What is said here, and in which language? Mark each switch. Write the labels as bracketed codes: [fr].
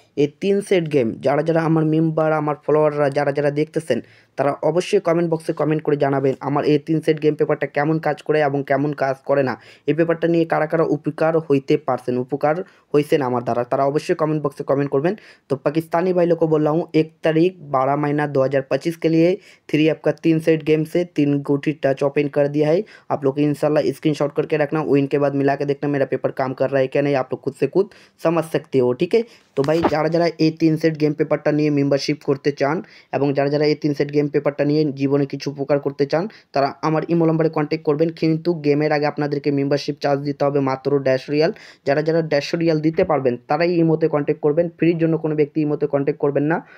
[bn] এই 3 set game যারা আমার মেম্বার, আমার ফলোয়াররা যারা দেখতেছেন, তারা অবশ্যই কমেন্ট বক্সে কমেন্ট করে জানাবেন আমার এই 3 সেট গেম পেপারটা কেমন কাজ করে এবং কেমন কাজ করে না। এই পেপারটা নিয়ে কারা উপকার হইছেন আমার দ্বারা, তারা অবশ্যই [hi] कमेंट बॉक्स में [bn] कमेंट करবেন। [hi] तो पाकिस्तानी भाई लोग को बोल रहा हूँ 1 तारीख 12 महीना 2025 के लिए 3 ऐप का 3 सेट गेम से 3 गोटी टच ओपन कर दिया है। आप लोग इंशाल्लाह स्क्रीनशॉट करके रखना, विन के बाद मिला के देखना मेरा पेपर काम कर रहा है क्या नहीं, आप लोग खुद से खुद समझ सकते हो। ठीक है, तो भाई [bn] যারা এই 3 সেট গেম পেপারটা নিয়ে মেম্বারশিপ করতে চান এবং যারা এই 3 সেট গেম পেপারটা নিয়ে জীবনে কিছু উপকার করতে চান, তারা আমার ইমো নম্বরে কন্ট্যাক্ট করবেন। কিন্তু গেমের আগে আপনাদেরকে মেম্বারশিপ চার্জ দিতে হবে মাত্র 150 রিয়াল। যারা 150 রিয়াল দিতে পারবেন তারাই ইমোতে কন্ট্যাক্ট করবেন, ফ্রির জন্য কোনো ব্যক্তি ইমোতে কন্ট্যাক্ট করবেন না।